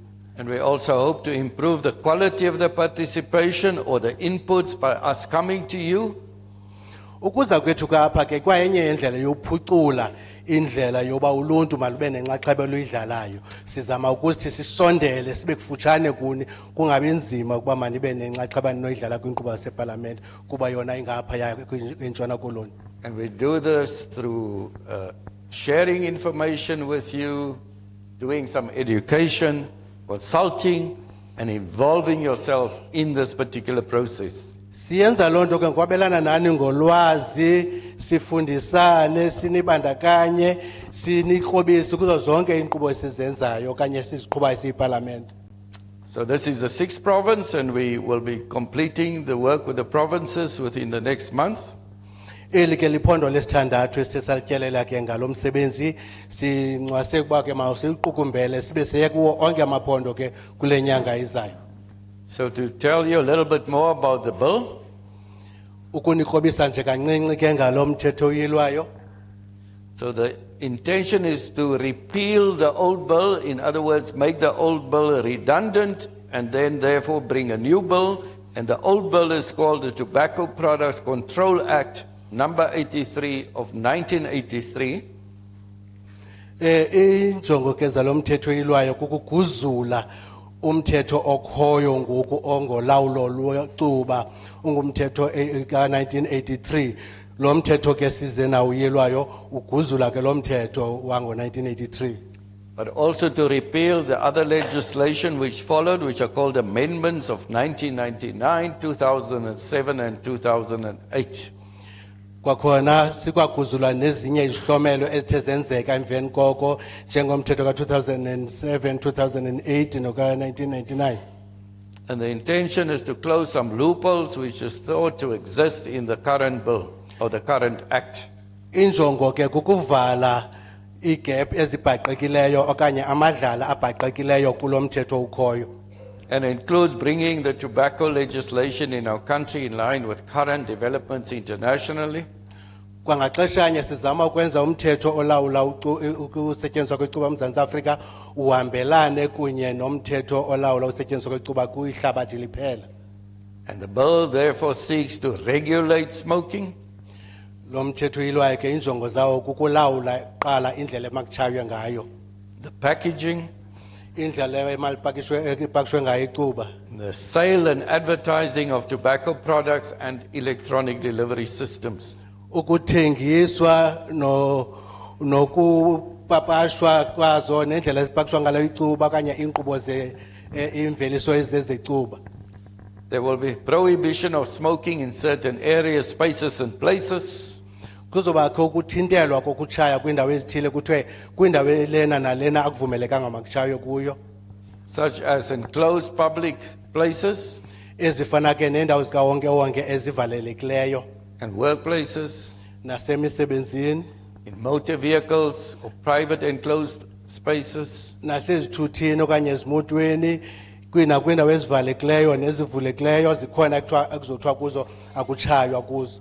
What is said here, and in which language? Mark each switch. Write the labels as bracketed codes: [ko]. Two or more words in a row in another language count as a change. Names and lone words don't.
[en] And we also hope to improve the quality of the participation or the inputs by us coming to you. [xh] Ukuza kwethu kapha ke kwayenye indlela yophucula indlela yoba uluntu malube nenxaxheba luyidlalayo. Sizama ukuthi sisondele sibe kufutshane kuni kungabi nzima ukuba manibe nenxaxheba noyidlala kwinkqubo yaseParlamente kuba yona ingapha ya kwintshona koloni. [en] And we do this through sharing information with you, doing some education, consulting, and involving yourself in this particular process. [xh] Siyenza lonto ke ngokwabelana nani ngolwazi, sifundisane, sinibandakanye, sinikrobise kuzo zonke inkqubo esizenzayo okanye siziqhubayo siyiParlamente. [en] So this is the 6th province, and we will be completing the work with the provinces within the next month. [xh] Eli ke liphondo lesithandathu esithetsaltyelela ke ngalo msebenzi sincwase ukuba ke mawusiqukumbele sibe seye kuwo onke amaphondo ke kule nyanga izayo. [en] So to tell you a little bit more about the bill, [xh] ukunikrobisa nje kancinci ke ngalo mthetho uyilwayo. [en] So the intention is to repeal the old bill, in other words, make the old bill redundant and then therefore bring a new bill. And the old bill is called the Tobacco Products Control Act number 83 of 1983. [xh] Injongo ke zalo mthetho uyilwayo kukuguzula umthetho okhoyo ngoku ongolawulo lwecuba ungumthetho ka-1983. Lo mthetho ke size nawo uyilwayo uguzula ke lo mthetho wango-1983. [en] but also to repeal the other legislation which followed, which are called amendments of 1999, 2007, and 2008. [xh] Kwakhona sikwaguzulwa nezinye izihlomelo ezithe zenzeka emveni koko njengomthetho ka-2007, 2008 noka-1999. [en] And the intention is to close some loopholes which is thought to exist in the current bill or the current act. [xh] Injongo ke kukuvala igap ezibhaqekileyo okanye amadlala abhaqekileyo kulo mthetho ukhoyo. [en] And includes bringing the tobacco legislation in our country in line with current developments internationally. [xh] Kwangaxeshanye sizama ukwenza umthetho olawula ukusetyenziswa kwecuba eMzantsi Afrika uhambelane kunye nomthetho olawula usetyenziswa kwecuba kwihlabathi liphela. [en] And the bill therefore seeks to regulate smoking, [xh] Lo mthetho uyilwayo ke injongo zawo kukulawula qala indlela emakutshaywe ngayo, [en] the packaging, [xh] indlela emalipakishwe ngayo icuba, [en] the sale and advertising of tobacco products and electronic delivery systems. [xh] ukuthengiswa nokupapashwa kwazo nendlela ezipakishwa ngalo icuba okanye inkqubo imveliso ezezecuba. [en] There will be prohibition of smoking in certain areas, spaces and places. [xh] Kuzobakho ukuthintelwa kokutshaya kwindawo ezithile kuthiwe kwindawo elena nalena akuvumelekanga makutshaywe kuyo, [en] Such as enclosed public places [xh] ezifana ke nendawo zikawonke-wonke ezivalelekileyo [en] and workplaces, [xh] nasemisebenzini [en] in motor vehicles or private enclosed spaces, [xh] nasezithuthini okanye ezimotweni kwindawo ezivalekileyo nezivulekileyo zikhona ekuzothiwa kuzo akutshaywa kuzo.